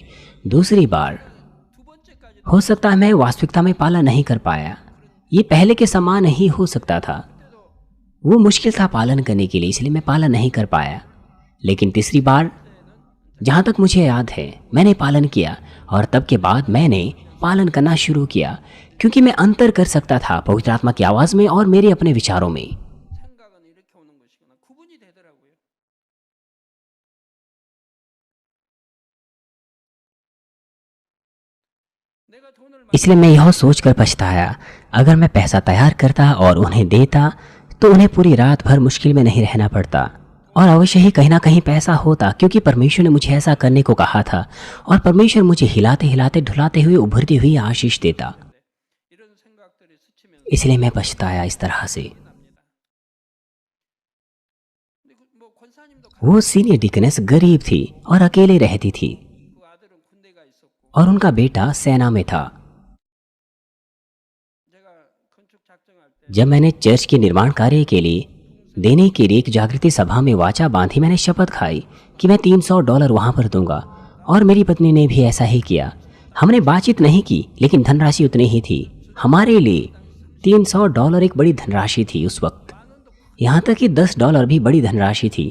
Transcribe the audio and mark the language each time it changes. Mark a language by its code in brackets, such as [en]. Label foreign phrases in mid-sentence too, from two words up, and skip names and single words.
[hi] दूसरी बार, हो सकता है मैं वास्तविकता में पालन नहीं कर पाया, ये पहले के समान ही हो सकता था, वो मुश्किल था पालन करने के लिए, इसलिए मैं पालन नहीं कर पाया। लेकिन तीसरी बार, जहाँ तक मुझे याद है, मैंने पालन किया और तब के बाद मैंने पालन करना शुरू किया, क्योंकि मैं अंतर कर सकता था पवित्र आत्मा की आवाज़ में और मेरे अपने विचारों में। [ko] 생각은 이렇게 오는 것이구나. 구분이 되더라고요. 내가 돈을 [hi] इसलिए मैं यह सोचकर पछताया, अगर मैं पैसा तैयार करता और उन्हें देता तो उन्हें पूरी रात भर मुश्किल में नहीं रहना पड़ता, और अवश्य ही कहीं ना कहीं पैसा होता, क्योंकि परमेश्वर ने मुझे ऐसा करने को कहा था और परमेश्वर मुझे हिलाते हिलाते ढुलाते हुए उभरती हुई आशीष देता। [ko] 이런 생각들이 스치면 [hi] इसलिए मैं पछताया इस तरह से। [ko] 납니다. 근데 뭐 권사님도 [hi] वो [en] senior deaconess [hi] गरीब थी और अकेले रहती थी [ko] 그 아들은 군대가 있었고 [hi] और उनका बेटा सेना में था। [ko] 제가 건축 작정할 때 [hi] जब मैंने चर्च के निर्माण कार्य के लिए देने के लिए एक जागृति सभा में वाचा बांधी, मैंने शपथ खाई कि मैं $300 वहां पर दूंगा, और मेरी पत्नी ने भी ऐसा ही किया। हमने बातचीत नहीं की, लेकिन धनराशि उतनी ही थी। हमारे लिए $300 एक बड़ी धनराशि थी उस वक्त, यहाँ तक कि $10 भी बड़ी धनराशि थी।